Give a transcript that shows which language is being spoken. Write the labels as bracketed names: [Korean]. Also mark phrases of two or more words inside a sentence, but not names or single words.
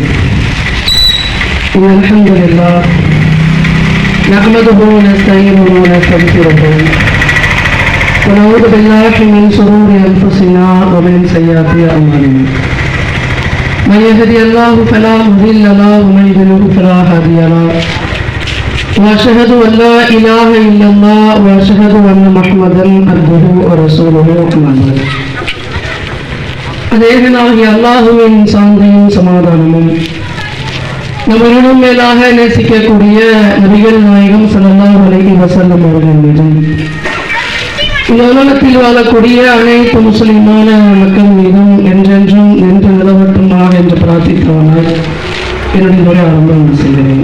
[Arabic] الحمد لله نحمده ونستعينه ونستغفره ونعوذ بالله من شرور أنفسنا ومن سيئات أعمالنا. من يهده الله فلا مضل له ومن يضلل فلا هادي له. وأشهد أن لا إله إلا الله وأشهد أن محمدا عبده ورسوله أما بعد. [Tamil] அதேகனாகிய அல்லாஹுவின் சாந்தியும் சமாதானமும் நம்மளும் மேலாக நேசிக்கக்கூடிய நபிகள் நாயகம் [Arabic] صلى الله عليه وسلم [Tamil] அவர்கள் மீதும் இந்த உலகத்தில் வாழக்கூடிய அனைத்து முஸ்லிமான மக்கள் மீதும் என்றென்றும் நின்று நிலவட்டுமாக என்று பிரார்த்தித்தவனால் என்னுடைய உரை ஆரம்பம் செய்கிறேன்.